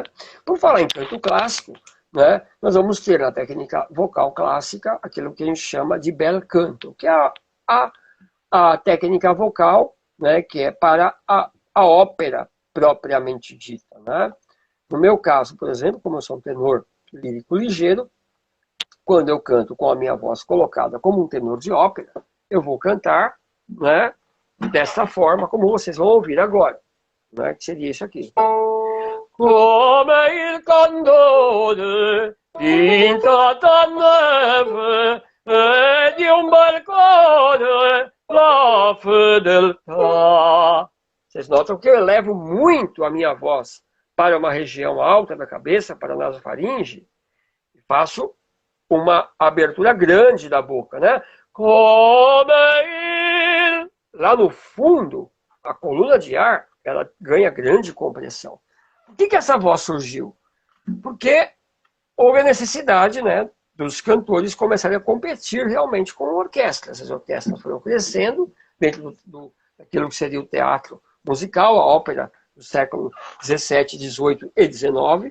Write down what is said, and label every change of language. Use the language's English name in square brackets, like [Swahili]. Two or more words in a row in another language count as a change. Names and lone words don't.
[Portuguese] Por falar em canto clássico, né, nós vamos ter na técnica vocal clássica aquilo que a gente chama de [Italian] bel canto, [Portuguese] que é a técnica vocal, né, que é para a ópera propriamente dita. Né? No meu caso, por exemplo, como eu sou um tenor lírico ligeiro, quando eu canto com a minha voz colocada como um tenor de ópera, eu vou cantar, né, dessa forma, como vocês vão ouvir agora, né, que seria isso aqui. [Italian] Come il candore in tutta neve e di un balcone la fedeltà. [Portuguese] Vocês notam que eu elevo muito a minha voz para uma região alta da cabeça, para a nasofaringe, e faço uma abertura grande da boca, né? [Italian] Come il... [Portuguese] Lá no fundo, a coluna de ar, ela ganha grande compressão. Por que essa voz surgiu? Porque houve a necessidade, né, dos cantores começarem a competir realmente com orquestras. As orquestras foram crescendo dentro daquilo que seria o teatro musical, a ópera do século XVII, XVIII e XIX.